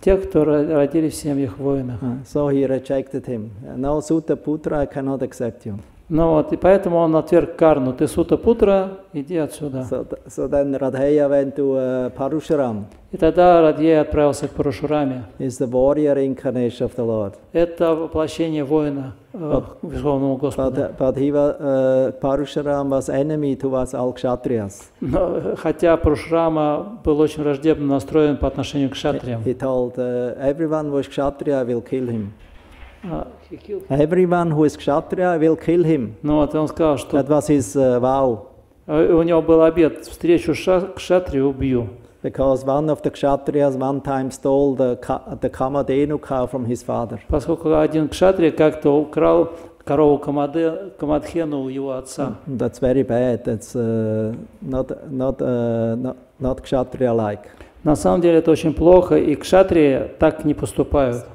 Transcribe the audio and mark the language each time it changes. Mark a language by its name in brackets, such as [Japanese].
[Russian] Тех, кто родились в семьях воинов. [English] So he rejected him. No, Suta Putra, I cannot accept you. [Russian] Ну вот, и поэтому он отверг Карну. Ты Сута Путра, иди отсюда. [English] So then Radheya went to Parusharam. [Russian] И тогда Радхея отправился к Парашураме. [English] Is the warrior incarnation of the Lord. [Russian] Это воплощение воина Верховного Господа. [English] But Parusharam was enemy towards all kshatriyas. [Russian] Но, хотя Парашурама был очень враждебно настроен по отношению к кшатриям. [English] He told everyone who is kshatriya will kill him. Everyone who is kshatriya will kill him. [Russian] Ну вот он сказал, что [English] that was his vow. [Russian] У него был обет: встречу кшатрию убью. [English] Because one of the kshatriyas one time stole the Kamadhenu cow from his father. [Russian] Поскольку один кшатрия как-то украл корову Камадхену у его отца. [English] That's very bad. That's not kshatriya-like. [Russian] На самом деле это очень плохо, и кшатрии так не поступают.